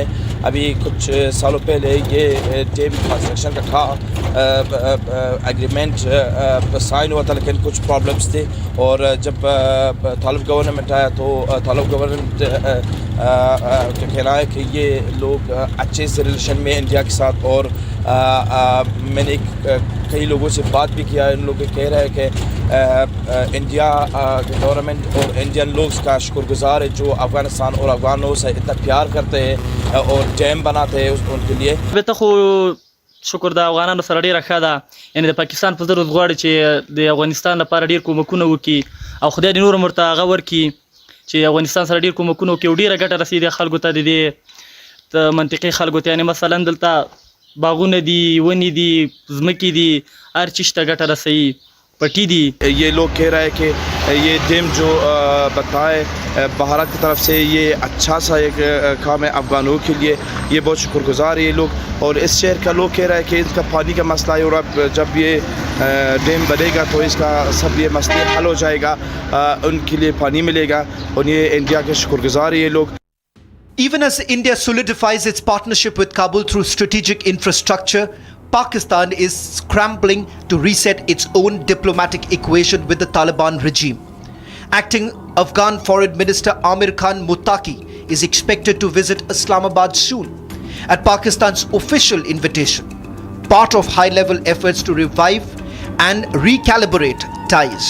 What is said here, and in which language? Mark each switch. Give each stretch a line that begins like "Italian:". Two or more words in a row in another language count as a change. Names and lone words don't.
Hindi: अभी कुछ सालों पहले ये
English: dam construction
Hindi: का था
English: agreement sign
Hindi: हुआ था, लेकिन कुछ प्रॉब्लम्स थे और जब तालिब गवर्नमेंट आया तो तालिब गवर्नमेंट का कहना है कि ये लोग अच्छे से रिलेशन में इंडिया के साथ। और मैंने कई लोगों से बात भी किया, इन लोग कह रहे हैं कि इंडिया गवर्नमेंट और इंडियन लोग का शुक्रगुजार है जो अफ़गानिस्तान और अफ़गानों से इतना प्यार करते हैं और डैम बनाते हैं उनके लिए।
Pashto: شکر د افغانانو سره ډیره ښه ده، یعنی د پاکستان په ضرورت غواړي چې د افغانستان لپاره ډیر کومکونه وکړي او خدای دې نور مرته هغه ورکړي چې افغانستان سره ډیر کومکونه وکړي او ډیره ګټه رسیدي خلکو ته، د دې منطقي خلکو ته، یعنی مثلا دلته باغونه دي، ونې دي، ځمکې دي، هر چیز ته ګټه رسوي، پټي دي।
Hindi: ये लोग कह रहे हैं कि ये डैम जो बताए भारत की तरफ से ये अच्छा सा एक काम है अफ़गानों के लिए, ये बहुत शुक्रगुजार है ये लोग। और इस शहर का लोग कह रहे हैं कि इसका पानी का मसला है और अब जब ये डैम बनेगा तो इसका सब ये मसले हल हो जाएगा, उनके लिए पानी मिलेगा और ये इंडिया के शुक्रगुजार है ये लोग।
English: Even as India solidifies its partnership with Kabul through strategic infrastructure, Pakistan is scrambling to reset its own diplomatic equation with the Taliban regime. Acting Afghan Foreign Minister Amir Khan Muttaqi is expected to visit Islamabad soon at Pakistan's official invitation, part of high-level efforts to revive and recalibrate ties.